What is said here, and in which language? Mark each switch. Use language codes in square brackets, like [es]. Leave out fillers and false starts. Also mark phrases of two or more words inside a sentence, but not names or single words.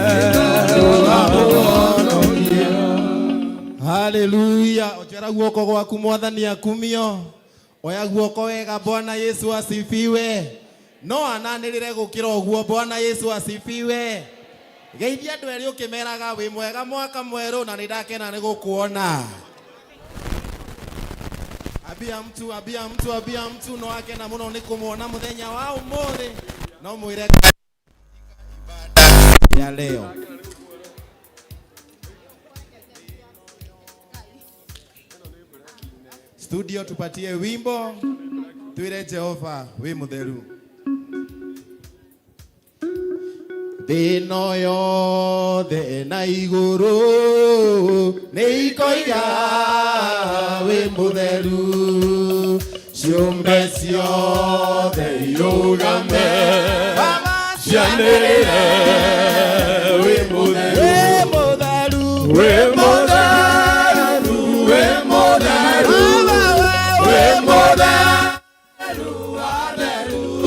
[ki] haleluya ojera guoko gwaku mwathani akumio oya guoko wega [sw] Bwana Yesu asifiwe [ki] no ananĩrĩre gũkĩra ũguo [sw] Bwana Yesu asifiwe [ki] geithia andũ erĩ ũkĩmeraga wĩ mwega mwaka mwerũ na nĩndakena nĩ gũkuona [sw] abia mtu [ki] no akena muno nĩ kũmuona mũthenya wa ũmũthĩ no mwĩre [sw] ya leo [ki] studio [sw] tupatie wimbo [ki] tuire Jehova wĩ mũtheru thĩno yothe na igũrũ nĩ ikoiga wĩ mũtheru ciũmbe ciothe irũgame cianĩrĩre wĩ mũtheru wĩ mũtheru wĩ mũtheru wĩ mũtheru watheru